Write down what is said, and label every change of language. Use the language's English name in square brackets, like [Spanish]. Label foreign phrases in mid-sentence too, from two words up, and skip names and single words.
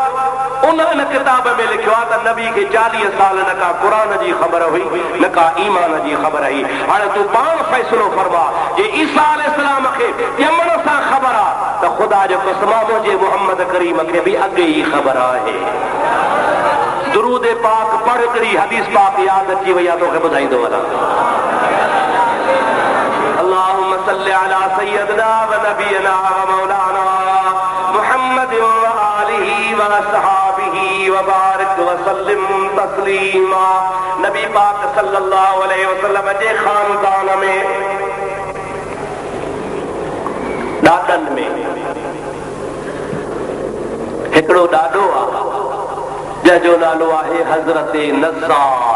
[Sindhi] उन किताब में लिखियो आहे त नबी खे 40 साल न का क़ुरान जी ख़बर हुई न का ईमान जी ख़बर हुई। हाणे तूं पाण फ़ैसिलो फरमा, जे ईसा अलैहिस्सलाम खे ॼमण सां ख़बर आहे त ख़ुदा जो कसम मुंहिंजे मुहम्मद करीम खे बि अॻे ई ख़बर आहे। दुरूद पाक पढ़, हिकिड़ी हदीस पाक यादि अची वई आहे, तोखे ॿुधाईंदो वञा। [Arabic] اللهم صل على سيدنا و نبينا و مولانا محمد و آله و أصحابه و بارك و سلم تسليما. [Sindhi] नबी पाक [Arabic] صلى الله عليه وسلم [Sindhi] जे खानदान में ॾाॾनि में हिकिड़ो ॾाॾो आहे जंहिंजो नालो आहे हज़रत नज़ार।